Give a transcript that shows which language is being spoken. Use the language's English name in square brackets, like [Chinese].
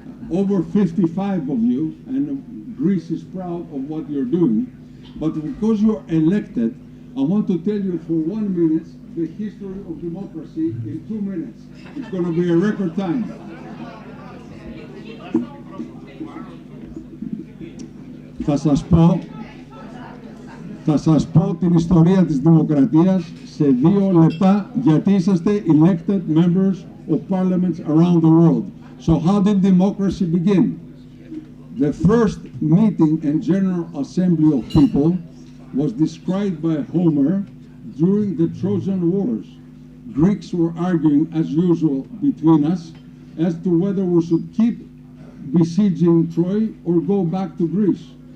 [English] Over 55 of you, and Greece is proud of what you're doing. But because you're elected, I want to tell you for 1 minute the history of democracy in 2 minutes. It's going to be a record time. [Greek] Θα σας πω την ιστορία της δημοκρατίας σε 2 λεπτά, γιατί είσαστε [English] elected members of parliaments around the world. So how did democracy begin? The first meeting and general assembly of people was described by Homer during the Trojan Wars. Greeks were arguing, as usual, between us as to whether we should keep besieging Troy or go back to Greece.